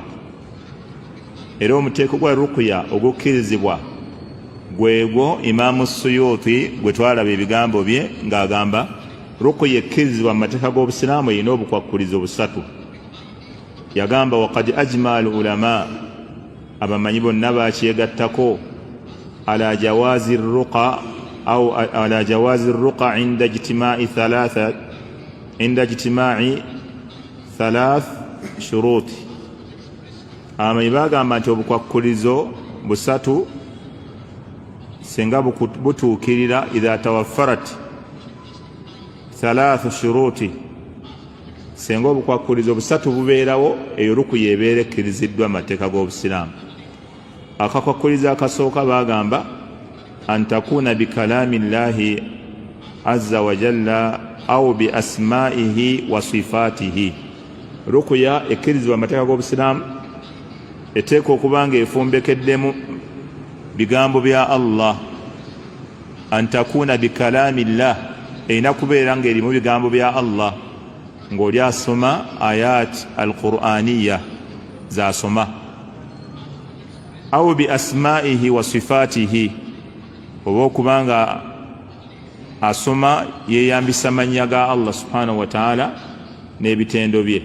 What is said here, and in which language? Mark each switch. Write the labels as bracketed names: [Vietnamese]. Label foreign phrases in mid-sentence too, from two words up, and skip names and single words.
[Ganda] Era omuteeko gwa ruqya ogukkirizibwa gwegwo Imaamu Suyuti gwe twalaba ebigambo bye ng'agamba ruqya ekkirizibwa mu mateeka g'Obusiraamu erina obukwakkulizo busatu. [Arabic] Yagamba وقد أجمع العلماء, [Ganda] abamanyi bonna bakyegattako [Arabic] على جواز الرقى أو على جواز الرقى عند اجتماع ثلاث شروط. [Ganda] Abamanyi bagamba nti obukwakkulizo busatu singa butuukirira [Arabic] إذا توفرت ثلاث شروط, [Ganda] senga obukwakkulizo busatu bubeerawo eyo rukuya ebeera ekkiriziddwa amateeka g'obusiraamu. Akakwakkulizo akasooka bagamba [Arabic] أن تكون بكلام الله عز وجل أو بأسمائه وصفاته. [Ganda] Rukuya ekkirizibwa amateeka g'obusiraamu eteeka okuba nga efumbekeddemu bigambo bya Allah. [Arabic] أن تكون بكلام الله [Ganda] erina kubeera ng'erimu bigambo bya Allah ng'oli asoma [Arabic] آيات قرآنية [Ganda] zasoma, [Arabic] أو بأسمائه وصفاته, [Ganda] oba okuba nga asoma yeyambisa mannya ga Allah [Arabic] سبحانه وتعالى [Ganda] n'ebitendo bye.